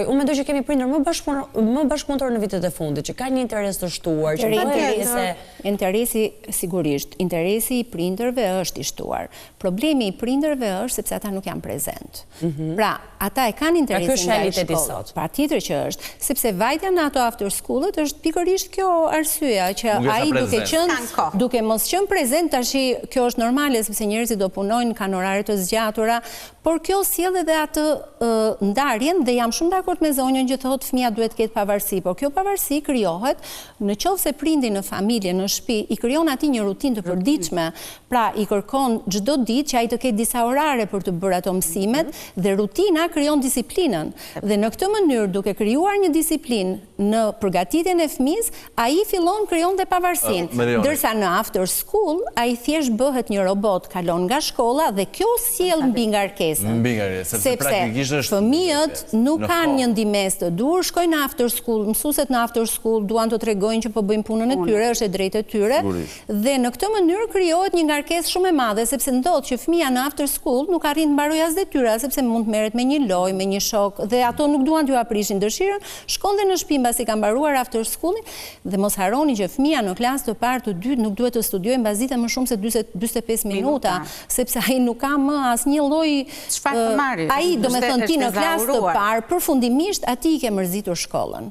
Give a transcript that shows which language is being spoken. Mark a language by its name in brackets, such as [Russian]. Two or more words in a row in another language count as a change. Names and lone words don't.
[Albanian] Unë mendoj që kemi prindër më bashkëpunëtor në vitet e fundit, që kanë një interes të shtuar, që interesi sigurisht, interesi i prindërve është i shtuar. Problemi i prindërve është sepse ata nuk janë prezent. Pra, ata e kanë interesin nga shkolla. Patjetër që është, sepse vajtja në ato [English] after school-ët [Albanian] është pikërisht kjo arsyeja që ai duke mos qenë prezent, tash kjo është normale sepse njerëzit do punojnë, kanë orare të zgjatura, por kjo sjell edhe atë ndarjen dhe jam shumë dakord me zonjën që thotë fëmia duhet të ketë pavarësi, por kjo pavarësi krijohet nëse prindi në familje, në shtëpi, i krijon atij një rutinë të përditshme, pra i kërkon çdo ditë që ai të ketë disa orare për të bërë ato mësimet dhe rutina krijon disiplinën. Dhe në këtë mënyrë, duke krijuar një disiplinë në përgatitjen e fëmisë, ai fillon krijon dhe pavarësinë. Ndërsa në [English] after school, [Albanian] ai thjesht bëhet një robot, kalon nga shkolla dhe kjo sjell mbingarkesën. Sepse fëmijët nuk kanë një ndihmës të dur, shkojnë në [English] after school, [Albanian] mësueset në [English] after school [Albanian] duan të tregojnë që po bëjnë punën e tyre, është e drejtë e tyre, dhe në këtë mënyrë krijohet një ngarkesë shumë e madhe, sepse ndodh që fëmia në [English] after school [Albanian] nuk arrin të mbarojë as detyra, sepse mund të merret me një lojë, me një shok, dhe ato nuk duan t'ju aprishin dëshirën, shkon dhe në shtëpi mbasi ka mbaruar [English] after schoolin, [Albanian] dhe mos harroni që fëmia në klasë të parë të dytë nuk duhet të studiojë mbasdite më shumë se 45 minuta, sepse ai nuk ka më asnjë lloj ai, domethënë ti në klasë të parë përfundimisht aty i ke mërzitur shkollën.